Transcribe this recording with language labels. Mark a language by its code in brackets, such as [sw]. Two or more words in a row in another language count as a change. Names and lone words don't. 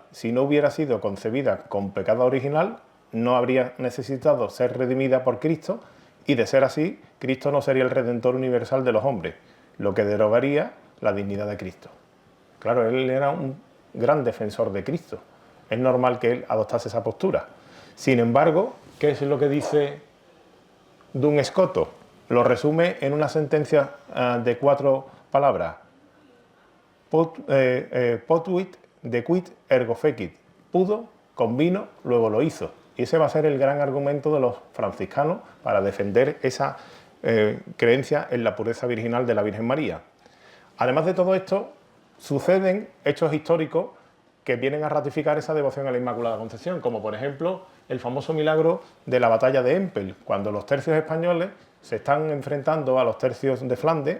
[es] Si no hubiera sido concebida con pecado original, no habría necesitado ser redimida por Cristo y, de ser así, Cristo no sería el Redentor universal de los hombres, lo que derogaría la dignidad de Cristo. Claro, él era un gran defensor de Cristo. Es normal que él adoptase esa postura. Sin embargo, ¿qué es lo que dice Dun Scoto? Lo resume en una sentencia de 4 palabras. [la] Potuit dequit ergo fecit. [es] Pudo, convino, luego lo hizo. Y ese va a ser el gran argumento de los franciscanos para defender esa creencia en la pureza virginal de la Virgen María. Además de todo esto, suceden hechos históricos que vienen a ratificar esa devoción a la Inmaculada Concepción, como por ejemplo el famoso milagro de la batalla de Empel, cuando los tercios españoles se están enfrentando a los tercios de Flandes.